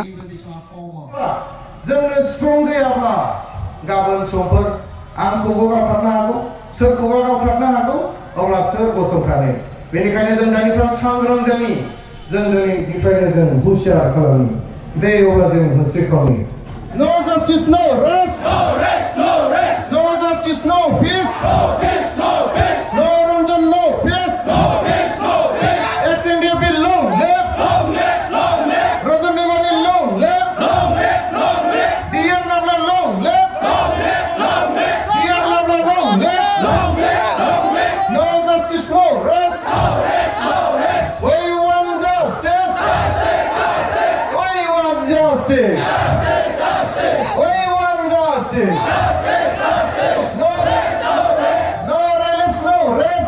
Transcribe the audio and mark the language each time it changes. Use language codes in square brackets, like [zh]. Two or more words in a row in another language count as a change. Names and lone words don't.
[brx] जोंनो स्ट्रं जायाब्ला गाबोन समफोर आंखौबो गावथारनो हागौ सोरखौबा गावथारनो हागौ अब्ला सोर गसंथानो बेनिखायनो जों दानिफ्राय सांग्रां जानि जों दिनैनिफ्रायनो जों हुसियार खालामनि दे अब्ला जों होस्रि खालामनि [en] No justice, no rest. No rest, no rest. No justice, no peace. No peace, no peace. No Ranjan, no peace. No peace, no peace. Ex-NDFB, long live. Long live, long live. Ranjan Daimary, long live. Long live, long live. Dear Nambla, long live. Long live, long live. Dear Nambla, long live. Long live, long live. No justice, no rest. No rest, no rest. We want justice. Justice, justice. We want justice. We want justice. Justice, justice. No rest, no rest. No rest, no rest.